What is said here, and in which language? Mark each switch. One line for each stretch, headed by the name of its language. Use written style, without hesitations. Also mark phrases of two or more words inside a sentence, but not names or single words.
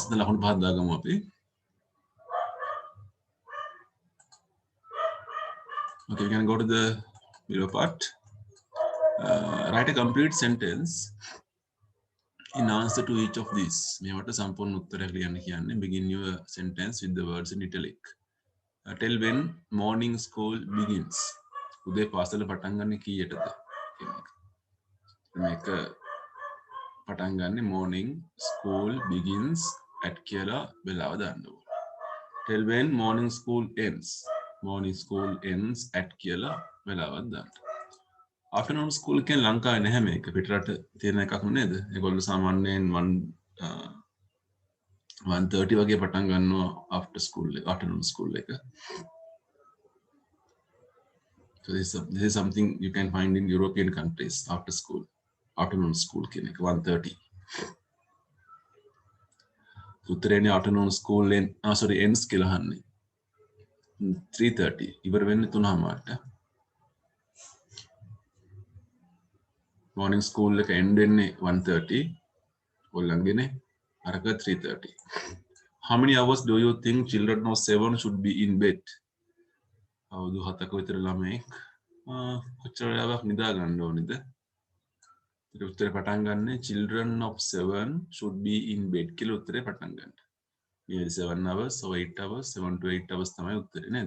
Sinhala: Then ලකුණු පහක් දාගමු අපි.
English: Okay, we can go to the below part. Write a complete sentence in answer to each of these.
Sinhala: මේවට සම්පූර්ණ උත්තරයක් ලියන්න කියන්නේ.
English: Begin your sentence with the words in italic. Tell when morning school begins.
Sinhala: උදේ පාසල පටන් ගන්න කීයටද කියන එක. මේක පටන් ගන්න
English: morning school begins at
Sinhala: කියලා වෙලාව දාන්න ඕනේ.
English: Tell when morning school ends. Morning school ends at
Sinhala: කියලා වෙලාවක් දාන්න.
English: Afternoon school
Sinhala: කියන්නේ ලංකාවේ නැහැ මේක. පිටරට තියෙන එකක් නේද? ඒගොල්ලෝ සාමාන්‍යයෙන් 1:30 වගේ පටන් ගන්නවා
English: after school
Sinhala: එක,
English: afternoon school
Sinhala: එක.
English: So this is something you can find in European countries after school. Afternoon school
Sinhala: කියන එක 1:30. උත්තරේනේ
English: afternoon school ends
Sinhala: කියලා අහන්නේ. 3:30 ඉවර වෙන්නේ 3:00ට.
English: morning school
Sinhala: එක end වෙන්නේ 1:30. ඔයගොල්ලන්ගේනේ අරක 3:30.
English: How many hours do you think children of 7 should be in bed?
Sinhala: අවුරුදු 7ක විතර ළමෙක් කොච්චර වෙලාවක් නිදා ගන්න ඕනේද? ඒක උත්තරේ පටන් ගන්න
English: children of 7 should be in bed
Sinhala: කියලා උත්තරේ පටන් ගන්න. මේ
English: 7 hours or 8 hours 7 to 8 hours
Sinhala: තමයි උත්තරේ නේද?